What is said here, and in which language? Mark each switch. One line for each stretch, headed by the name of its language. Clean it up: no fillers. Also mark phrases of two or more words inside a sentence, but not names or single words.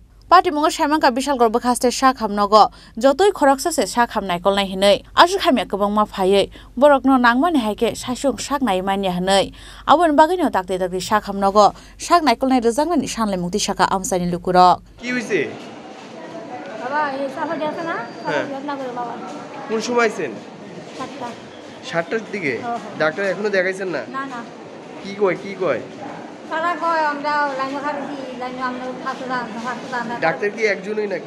Kok Borok: Party Mungo Shamanka Bishal Group Caster Shakham Nogo, Jotoi Koroksa Shakham Naikol Nahinei, Ashkamyakabang Mafaye, Borokno Nangman Hake, Shashung Shak Naimania Hanei, Abun Bagino Takti Shakham Nogo, Shak Naikol Naizang and Shanle Muti Shaka Amsani Lukuro. Kiwisi?
Bangla: কোন সময় আইছেন? 7টার দিকে ডাক্তার এখনো দেখাইছেন না? না না। কি কয়? তারা কয় আমরা লাইন খাচ্ছি, লাইন আমরা হাসপাতাল। ডাক্তার কি একজনই নাকি?